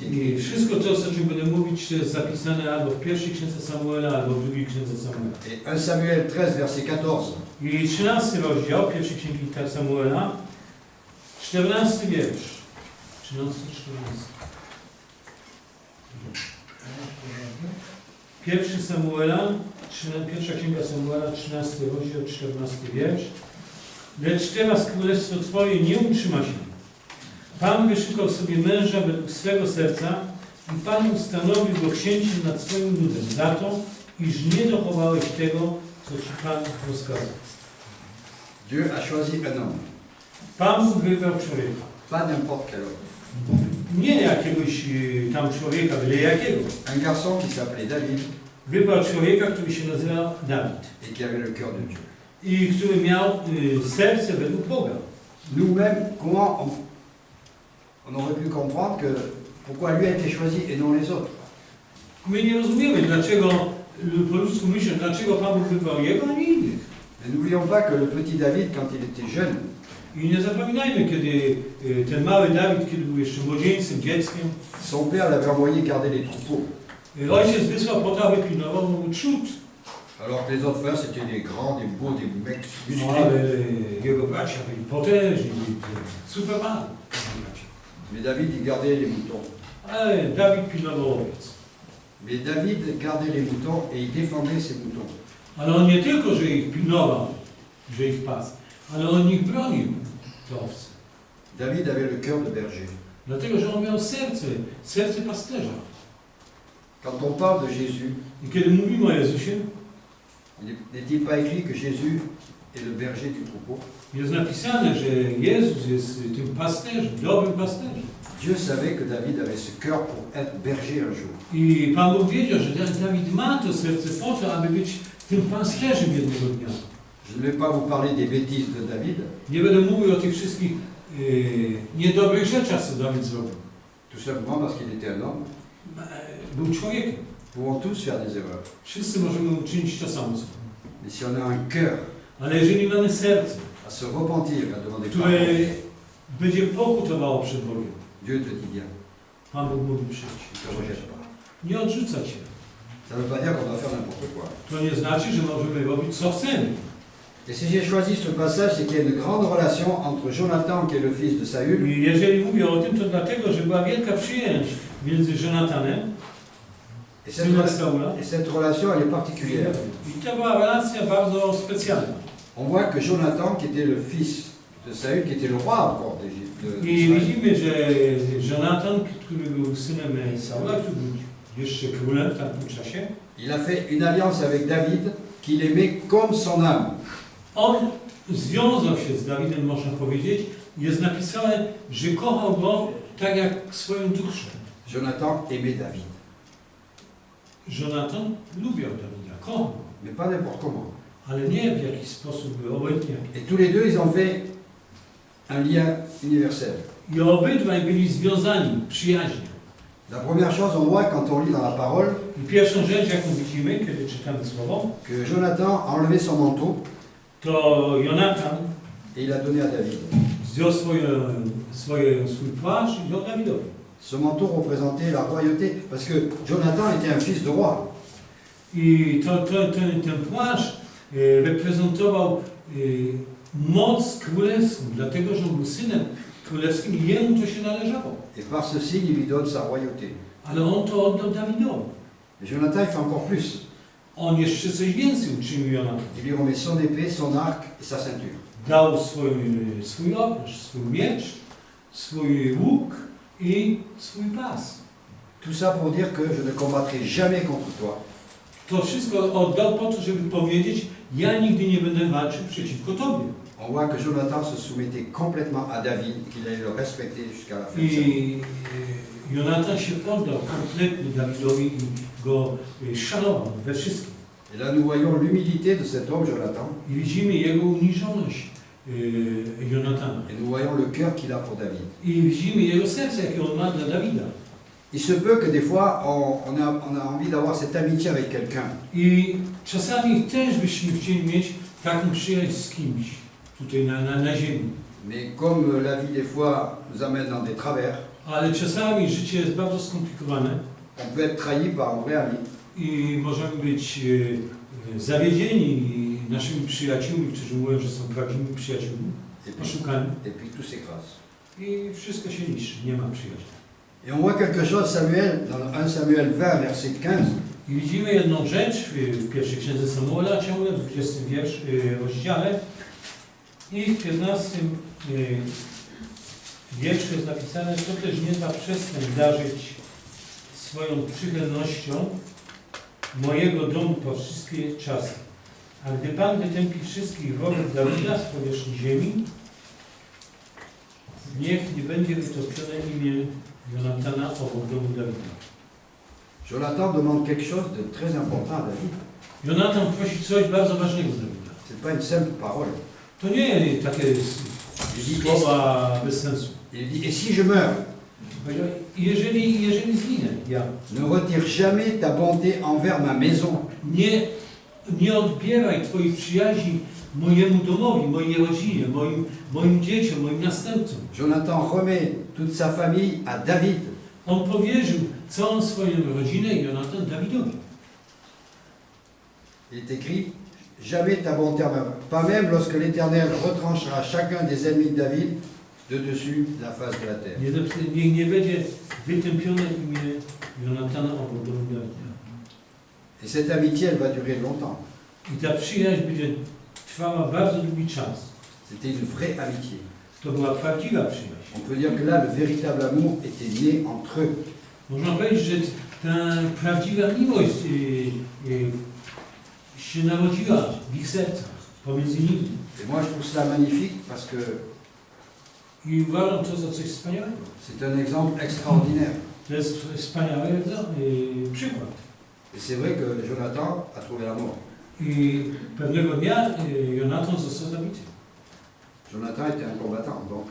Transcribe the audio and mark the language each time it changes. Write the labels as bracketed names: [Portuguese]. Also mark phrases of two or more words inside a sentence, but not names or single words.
[Polish] I [French] écrit. [Polish] wszystko to, o czym będę mówić, to jest zapisane albo w pierwszej księdze Samuela, albo w drugiej księdze Samuela. [French] Et 1 Samuel 13, verset 14. [Polish] I 13 rozdział pierwszej księgi Samuela, 14 wiersz. 13, 14. Pierwszy Samuela, pierwsza księga Samuela, 13 rozdział, 14 wiersz. Lecz teraz królestwo Twoje nie utrzyma się. Pan wyszukał sobie męża według swego serca i Pan ustanowił go księciem nad swoim ludem za to, iż nie dochowałeś tego, co Ci Pan rozkazał. [French] Dieu a choisi un homme, [Polish] Pan Bóg wybrał człowieka. [French] pas n'importe quel homme. [Polish] Nie jakiegoś tam człowieka, byle jakiego. [French] Un garçon qui s'appelait David [Polish] Wybrał człowieka, który się nazywa Dawid [French] et qui avait le cœur de Dieu. [Polish] i który miał serce według Boga. [French] Nous-mêmes, comment on aurait pu comprendre que pourquoi lui a été choisi et non les autres? [Polish] My nie rozumiemy, dlaczego po ludzku myślę, dlaczego Pan Bóg wybrał jego, a nie innych. [French] Mais n'oublions pas que le petit David, quand il était jeune, [Polish] I nie zapominajmy, kiedy ten mały Dawid, kiedy był jeszcze młodzieńcem, dzieckiem, [French] son père l'avait envoyé garder les troupeaux. [Polish] ojciec wysłał po to, aby pilnował mu trzód. [French] Alors que les autres frères, c'était des grands, des beaux, des mecs [Polish] No, [French] musclés. [Polish] ale jego bracia byli potężni, byli supermani. [French] Mais David, il gardait les moutons. [Polish] Ale Dawid pilnował owiec. [French] Mais David gardait les moutons et il défendait ses moutons. [Polish] Ale on nie tylko, że ich pilnował, że ich pasł, ale on ich bronił, te owce. [French] David avait le cœur de berger. [Polish] Dlatego, że on miał serce pasterza. [French] Quand on parle de Jésus, [Polish] I kiedy mówimy o Jezusie, [French] n'est-il pas écrit que Jésus est le berger du troupeau? [Polish] jest napisane, że Jezus jest tym pasterzem, dobrym pasterzem. [French] Dieu savait que David avait ce cœur pour être berger un jour. [Polish] I Pan Bóg wiedział, że Dawid ma to serce po to, aby być tym pasterzem jednego dnia. [French] Je ne vais pas vous parler des bêtises de David. [Polish] Nie będę mówił o tych wszystkich niedobrych rzeczach, co Dawid zrobił. [French] Tout simplement parce qu'il était un homme. [Polish] Był człowiekiem. [French] Nous pouvons tous faire des erreurs. [Polish] Wszyscy możemy uczynić to samo. [French] Mais si on a un cœur [Polish] Ale jeżeli mamy serce, [French] à se repentir, à demander [Polish] które [French] pardon, [Polish] będzie pokutowało przed Bogiem, [French] Dieu te dit bien. [Polish] Pan Bóg mówi przyjdź. [French] Il ne te rejette pas. [Polish] Nie odrzuca cię. [French] Ça ne veut pas dire qu'on doit faire n'importe quoi. [Polish] To nie znaczy, że możemy robić co chcemy. [French] Et si j'ai choisi ce passage, c'est qu'il y a une grande relation entre Jonathan, qui est le fils de Saül, [Polish] I jeżeli mówię o tym, to dlatego, że była wielka przyjaźń między Jonatanem, [French] et [Polish] synem Saula, [French] cette relation, elle est particulière. [Polish] i to była relacja bardzo specjalna. [French] On voit que Jonathan, qui était le fils de Saül, qui était le roi encore [Polish] I [French] d'Israël, [Polish] widzimy, że Jonatan, który był synem Saula, który był jeszcze królem w tamtym czasie, [French] il a fait une alliance avec David, qu'il aimait comme son âme. [Polish] on związał się z Dawidem, można powiedzieć. Jest napisane, że kochał go tak jak swoją duszę. [French] Jonathan aimait David, [Polish] Jonatan lubiał Dawida, kochał, [French] mais pas n'importe comment. [Polish] ale nie w jakiś sposób obojętnie. [French] Et tous les deux, ils ont fait un lien universel. [Polish] I obydwaj byli związani przyjaźnią. [French] La première chose, on voit quand on lit dans la parole [Polish] I pierwszą rzecz, jaką widzimy, kiedy czytamy słowo, [French] que Jonathan a enlevé son manteau [Polish] to Jonatan [French] et il a donné à David. [Polish] zdjął swój płaszcz i dał Dawidowi. [French] Ce manteau représentait la royauté, parce que Jonathan était un fils de roi. [Polish] I ten płaszcz reprezentował moc królewską, dlatego że on był synem królewskim i jemu to się należało. [French] Et par ce signe, il lui donne sa royauté. [Polish] Ale on to oddał Dawidowi. [French] Et Jonathan, il fait encore plus. [Polish] On jeszcze coś więcej uczynił Jonatan. [French] Il lui remet son épée, son arc et sa ceinture. [Polish] Dał swój obręcz, swój miecz, swój łuk i swój pas. [French] Tout ça pour dire que je ne combattrai jamais contre toi. [Polish] To wszystko oddał po to, żeby powiedzieć, ja nigdy nie będę walczył przeciwko Tobie. [French] On voit que Jonathan se soumettait complètement à David, qu'il allait le respecter jusqu'à la fin de sa vie. [Polish] I Jonatan się poddał kompletnie Dawidowi i go szanował we wszystkim. [French] Et là, nous voyons l'humilité de cet homme, Jonathan, [Polish] I widzimy jego uniżoność Jonatana. [French] et nous voyons le cœur qu'il a pour David. [Polish] I widzimy jego serce, jakie on ma dla Dawida. [French] Il se peut que des fois, on a envie d'avoir cette amitié avec quelqu'un. [Polish] I czasami też byśmy chcieli mieć taką przyjaźń z kimś tutaj na ziemi. [French] Mais comme la vie des fois nous amène dans des travers, [Polish] Ale czasami życie jest bardzo skomplikowane [French] on peut être trahi par un vrai ami. [Polish] i możemy być zawiedzieni naszymi przyjaciółmi, którzy mówią, że są prawdziwymi przyjaciółmi, oszukani. [French] Et puis tout s'écrase. [Polish] I wszystko się niszczy, nie ma przyjaźni. [French] Et on voit quelque chose, Samuel, dans 1 Samuel 20, verset 15. [Polish] I widzimy jedną rzecz w pierwszej księdze Samuela, ciągle w 20 rozdziale i w 15 wierszu jest napisane, to też nie da przestań darzyć swoją przychylnością mojego domu po wszystkie czasy. A gdy Pan wytępi wszystkich wrogów Dawida z powierzchni ziemi, niech nie będzie wytopione imię Jonatana obok domu Dawida. [French] Jonathan demande quelque chose de très important à David. [Polish] Jonatan prosi coś bardzo ważnego Dawida. [French] Ce n'est pas une simple parole. [Polish] To nie takie słowa bez sensu. [French] Il dit, et si je meurs? [Polish] Powiedział, jeżeli zginę, ja [French] ne retire jamais ta bonté envers ma maison. [Polish] nie odbieraj Twojej przyjaźni mojemu domowi, mojej rodzinie, moim dzieciom, moim następcom. [French] Jonathan remet toute sa famille à David. [Polish] On powierzył całą swoją rodzinę i Jonatan Dawidowi. [French] Il est écrit, jamais ta bonté envers moi. Pas même lorsque l'Éternel retranchera chacun des ennemis de David de dessus la face de la terre. [Polish] Niech nie będzie wytępione imię Jonatana obok domu Dawida. [French] Et cette amitié, elle va durer longtemps. [Polish] I ta przyjaźń będzie trwała bardzo długi czas. [French] C'était une vraie amitié. [Polish] To była prawdziwa przyjaźń. [French] On peut dire que là, le véritable amour était né entre eux. [Polish] Można powiedzieć, że ta prawdziwa miłość się narodziła w ich sercach, pomiędzy nimi. [French] Et moi, je trouve cela magnifique parce que [Polish] I uważam to za coś wspaniałego. [French] c'est un exemple extraordinaire. [Polish] To jest wspaniały przykład. [French] Et c'est vrai que Jonathan a trouvé la mort. [Polish] I pewnego dnia Jonatan został zabity. [French] Jonathan était un combattant, donc